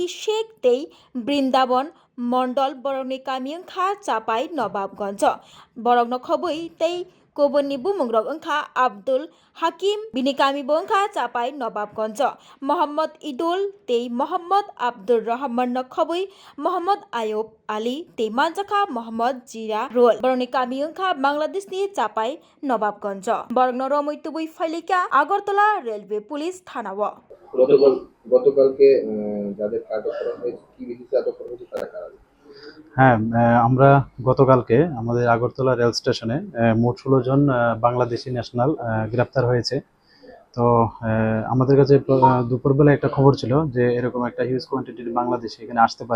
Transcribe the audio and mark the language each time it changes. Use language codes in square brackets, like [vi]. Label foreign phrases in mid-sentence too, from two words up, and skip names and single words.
[trp] Sheikh tei Brindaban Mondol borokni kami wngkha Chapai Nobabganj borok nokhobui tei Kubunni bumungrok wngkha Abdul Hakim bini kami bo wngkha Chapai Nobabganj Mohammad Idul tei Mohammad Abdur Rahman nokhobui Mohammad Ayub Ali tei manjaka Mohammad Jira Rol borokni kami wngkha Bangladesh ni Chapai Nobabganj borok no romui tubui failika Agartala Railway Police Thanao [bn] গতকালকে যাদের আটক করা হয়েছে কি ভিত্তিতে আটক করা হয়েছে তারা কারা? হ্যাঁ, আমরা গতকালকে আমাদের আগরতলা রেল স্টেশনে মোট 16 জন বাংলাদেশি ন্যাশনাল গ্রেপ্তার হয়েছে। তো আমাদের কাছে দুপুরবেলা একটা খবর ছিল যে এরকম একটা [en] huge quantitir [bn] বাংলাদেশি এখানে আসতে পারে।